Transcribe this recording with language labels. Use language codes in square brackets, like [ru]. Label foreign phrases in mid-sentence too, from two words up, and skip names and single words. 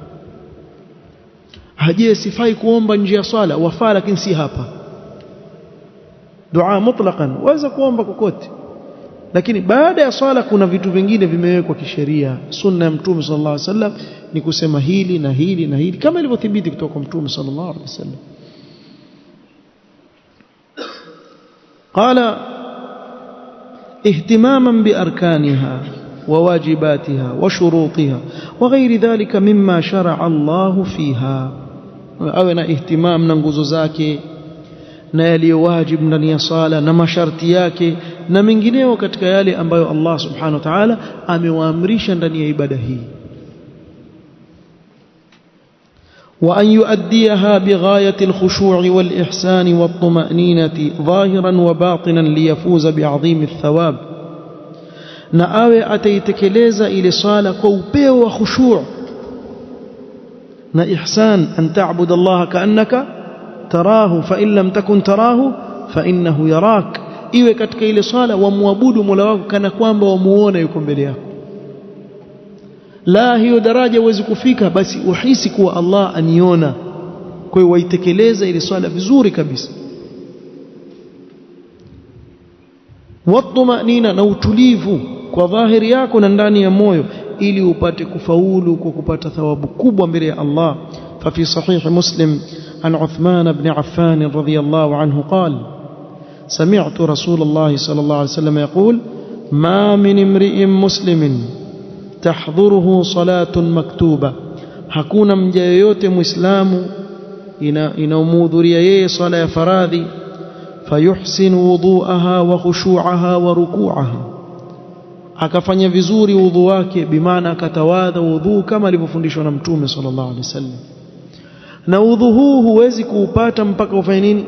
[sw] Haje sifai kuomba nje ya swala? Wafaa, lakini si hapa. Dua mutlaqan waweza kuomba kokote, lakini baada ya swala kuna vitu vingine vimewekwa kisheria. Sunna ya Mtume [ar] صلى الله عليه وسلم [sw] ni kusema hili na hili na hili, kama ilivyothibiti kutoka kwa Mtume [ar] صلى الله عليه وسلم. قال اهتماما بأركانها وواجباتها وشروطها وغير ذلك مما شرع الله فيها. [sw] awe na ihtimam na nguzo zake na yaliyo wajib ndani ya sala na masharti yake na mengineo katika yale ambayo Allah [ar] سبحانه وتعالى [sw] amewaamrisha ndani ya ibada hii. [ar] وأن يؤديها بغاية الخشوع والإحسان والطمأنينة ظاهرا وباطنا ليفوز بعظيم الثواب. [sw] na awe ataitekeleza ile sala kwa upeo wa khushu' na ihsan, [ar] أن تعبد الله كأنك تراه فإن لم تكن تراه فإنه يراك. [sw] Iwe katika ile sala wamwabudu Mola wako kana kwamba wamuona yuko mbele yako. La, hiyo daraja huwezi kufika basi uhisi kuwa Allah aniona. Kwa hiyo waitekeleza ile swala vizuri kabisa. Wattumanina, na utulivu kwa dhahiri yako na ndani ya moyo, ili upate kufaulu kwa kupata thawabu kubwa mbele ya Allah. [ar] ففي صحيح مسلم عن عثمان بن عفان رضي الله عنه قال: سمعت رسول الله صلى الله عليه وسلم يقول: ما من امرئ مسلم تحضره صلاة مكتوبة. [sw] hakuna mja yoyote muislamu inaumhudhuria yeye swala ya faradhi, [ar] فيحسن وضوءها وخشوعها وركوعها, [sw] akafanya vizuri wudhu wake, bimaana akatawadha wudhu kama alivyofundishwa na Mtume [ar] صلى الله عليه وسلم, [sw] na udhu huu huwezi kuupata mpaka ufanye nini?